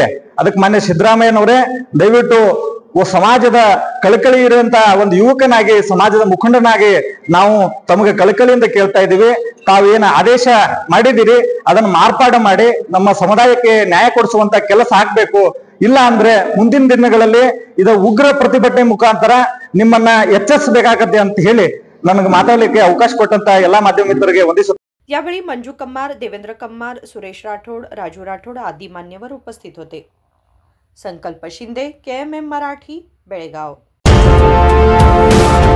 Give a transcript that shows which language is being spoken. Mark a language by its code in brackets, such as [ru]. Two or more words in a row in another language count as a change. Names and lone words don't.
[kn] ಅದಕ್ಕೆ ಮಾನ್ಯ ಸಿದ್ದರಾಮಯ್ಯನವರೇ ದಯವಿಟ್ಟು ಸಮಾಜದ ಕಳಕಳಿ ಇರುವಂತ ಒಂದು ಯುವಕನಾಗಿ, ಸಮಾಜದ ಮುಖಂಡನಾಗಿ ನಾವು ತಮಗೆ ಕಳಕಳಿಯಿಂದ ಕೇಳ್ತಾ ಇದ್ದೀವಿ, ತಾವೇನ ಆದೇಶ ಮಾಡಿದಿರಿ ಅದನ್ನ ಮಾರ್ಪಾಡು ಮಾಡಿ ನಮ್ಮ ಸಮುದಾಯಕ್ಕೆ ನ್ಯಾಯ ಕೊಡಿಸುವಂತ ಕೆಲಸ ಆಗ್ಬೇಕು। ಇಲ್ಲ ಅಂದ್ರೆ ಮುಂದಿನ ದಿನಗಳಲ್ಲಿ ಇದು ಉಗ್ರ ಪ್ರತಿಭಟನೆ ಮುಖಾಂತರ ನಿಮ್ಮನ್ನ ಎಚ್ಚರಿಸಬೇಕಾಗತ್ತೆ ಅಂತ ಹೇಳಿ ನನಗೆ ಮಾತಾಡಲಿಕ್ಕೆ ಅವಕಾಶ ಕೊಟ್ಟಂತ ಎಲ್ಲಾ ಮಾಧ್ಯಮ ಮಿತ್ರರಿಗೆ ವಂದಿಸುತ್ತೇನೆ। [mr] यावेळी मंजू कम्मार, देवेंद्र कम्मार, सुरेश राठोड, राजू राठोड आदी मान्यवर उपस्थित होते। संकल्प शिंदे, KMM मराठी, बेळगाव.